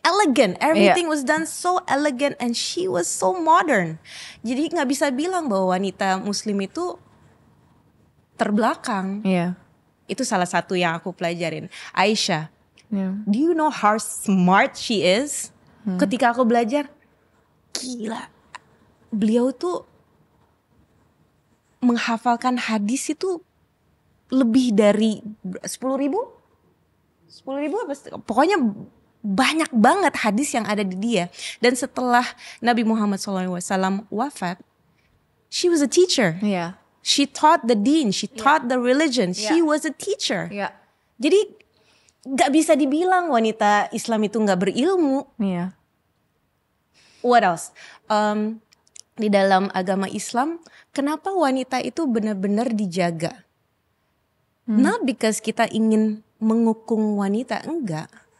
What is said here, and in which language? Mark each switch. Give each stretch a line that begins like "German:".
English: Elegant, everything was done so elegant and she was so modern.
Indonesian: Jadi nggak bisa bilang bahwa wanita muslim itu terbelakang. Iya. Itu salah satu yang aku pelajarin. Aisyah,
English: Yeah. do you know how smart she is?
Indonesian: Ketika aku belajar, gila. Beliau tuh menghafalkan hadis itu lebih dari 10.000? 10.000 apa? Pokoknya banyak banget hadis yang ada di dia. Dan setelah Nabi Muhammad SAW wafat,
English: she was a teacher.
Indonesian: Iya.
English: She taught the deen, she taught the religion. She was a teacher.
Indonesian: Iya. Jadi gak bisa dibilang wanita Islam itu gak berilmu. Iya.
English: What else?
Indonesian: Di dalam agama Islam, kenapa wanita itu benar-benar dijaga?
English: Not because
Indonesian: kita ingin mengukung wanita, enggak.